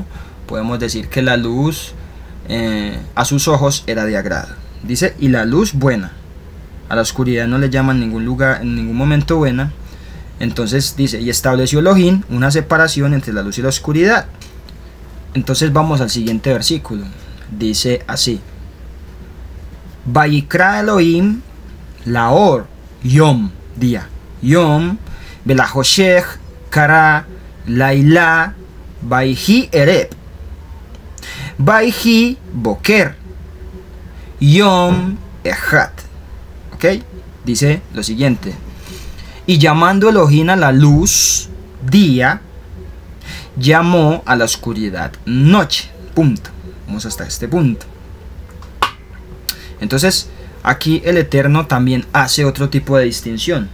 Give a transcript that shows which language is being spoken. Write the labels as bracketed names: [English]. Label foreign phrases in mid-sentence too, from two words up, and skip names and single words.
[Spanish] Podemos decir que la luz a sus ojos era de agrado. Dice, y la luz buena. A la oscuridad no le llaman en ningún lugar, en ningún momento buena. Entonces dice, y estableció Elohim una separación entre la luz y la oscuridad. Entonces vamos al siguiente versículo. Dice así: [Hebrew] ויקרא אלוהים לאור יום, día, יום ולחושך קרא לילה ויהי ערב ויהי בוקר יום אחד. [Spanish] ¿Ok? Dice lo siguiente: y llamando Elohim a la luz día, llamó a la oscuridad noche. Punto. Vamos hasta este punto. Entonces, aquí el Eterno también hace otro tipo de distinción.